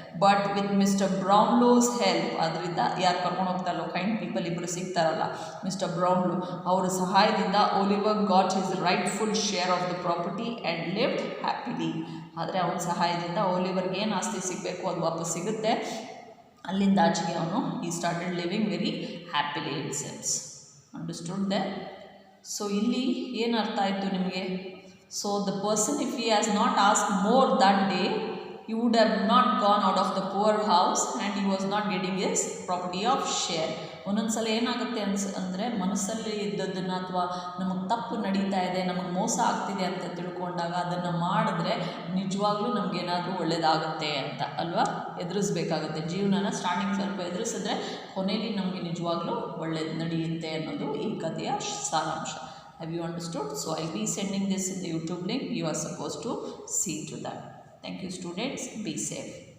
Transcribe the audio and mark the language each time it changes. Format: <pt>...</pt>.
<en>but with mister Brownlow's help,</en> <kn>ಅದರಿಂದ ಯಾರು ಕರ್ಕೊಂಡು ಹೋಗ್ತಾರಲ್ಲ</kn> <en>kind people</en> <kn>ಇಬ್ಬರು ಸಿಗ್ತಾರಲ್ಲ,</kn> <en>mister Brownlow</en> <kn>ಅವರ ಸಹಾಯದಿಂದ</kn> <en>Oliver got his rightful share of the property and lived happily.</en> <kn>ಆದರೆ ಅವನ ಸಹಾಯದಿಂದ ಒಲಿವರ್ಗೆ ಏನು ಆಸ್ತಿ ಸಿಗಬೇಕು ಅದು ವಾಪಸ್ ಸಿಗುತ್ತೆ. ಅಲ್ಲಿಂದ ಆಚೆಗೆ ಅವನು ಈ</kn> <en>Started living very happily it sense. Understood they? So</en> <kn>ಇಲ್ಲಿ ಏನು ಅರ್ಥ ಆಯಿತು ನಿಮಗೆ?</kn> <en>So the person if he has not ask more that day, he would have not gone out of the poor house and he was not getting his property of share.</en> <kn>ಒಂದೊಂದು ಸಲ ಏನಾಗುತ್ತೆ ಅಂದರೆ ಮನಸ್ಸಲ್ಲಿ ಇದ್ದದನ್ನು ಅಥವಾ ನಮಗೆ ತಪ್ಪು ನಡೀತಾ ಇದೆ, ನಮಗೆ ಮೋಸ ಆಗ್ತಿದೆ ಅಂತ ತಿಳ್ಕೊಂಡಾಗ ಅದನ್ನು ಮಾಡಿದ್ರೆ ನಿಜವಾಗ್ಲೂ ನಮಗೇನಾದರೂ ಒಳ್ಳೆಯದಾಗುತ್ತೆ ಅಂತ ಅಲ್ವಾ, ಎದುರಿಸ್ಬೇಕಾಗುತ್ತೆ ಜೀವನನ. ಸ್ಟಾರ್ಟಿಂಗ್ ಸ್ವಲ್ಪ ಎದುರಿಸಿದ್ರೆ ಕೊನೆಯಲ್ಲಿ ನಮಗೆ ನಿಜವಾಗ್ಲೂ ಒಳ್ಳೇದು ನಡೆಯುತ್ತೆ ಅನ್ನೋದು ಈ ಕಥೆಯ ಸಾರಾಂಶ.</kn> <en>Have you understood? So I'll be sending this in the YouTube link. You are supposed to see to that. Thank you students. Be safe.</en>